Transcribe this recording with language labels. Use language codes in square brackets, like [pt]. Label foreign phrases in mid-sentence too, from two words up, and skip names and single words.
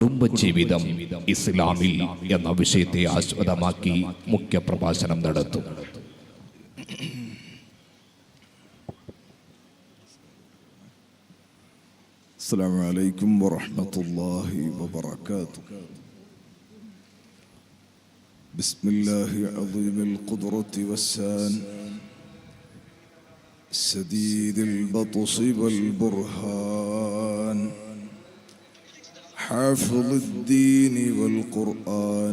[ml] കുടുംബജീവിതം ഇസ്ലാമിൽ എന്ന വിഷയത്തെ ആസ്പദമാക്കി മുഖ്യ പ്രഭാഷണം നടത്തും. [ar] السلام عليكم ورحمة الله وبركاته. بسم الله عظيم القدرة والسان شديد البطش والبرهان حافظ الدين والقرآن.